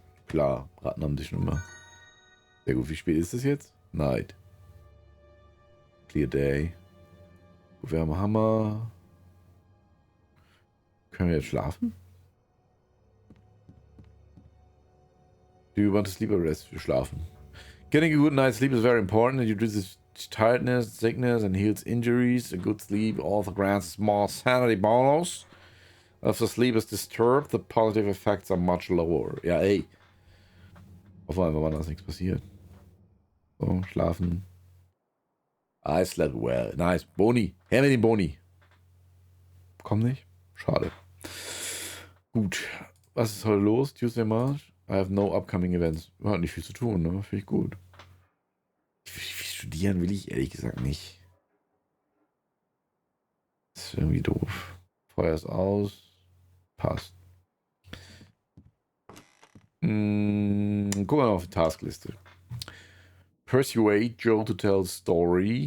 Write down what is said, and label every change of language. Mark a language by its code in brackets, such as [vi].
[de] Klar, Ratten haben dich schon immer. Sehr gut, wie spät ist es jetzt? [en] Night. Clear day. [de] Gut, wir haben Hammer. Können wir jetzt schlafen? [en] Do you want to sleep or rest? [de] Wir schlafen. [en] Getting a good night's sleep is very important. It reduces tiredness, sickness, and heals injuries. A good sleep also grants a small sanity bonus. If the sleep is disturbed, the positive effects are much lower. [de] Ja, ey. Hoffen wir einfach mal, dass nichts passiert. So, schlafen. [en] I slept well. Nice. [de] Boni. Her mit dem Boni. Komm nicht? Schade. Gut. Was ist heute los? [en] Tuesday March? I have no upcoming events. [de] Hat nicht viel zu tun, ne? Finde ich gut. Studieren will ich ehrlich gesagt nicht. Das ist irgendwie doof. Feuer ist aus. Passt. Gucken wir mal auf die Taskliste. [en] Persuade Joe to tell story.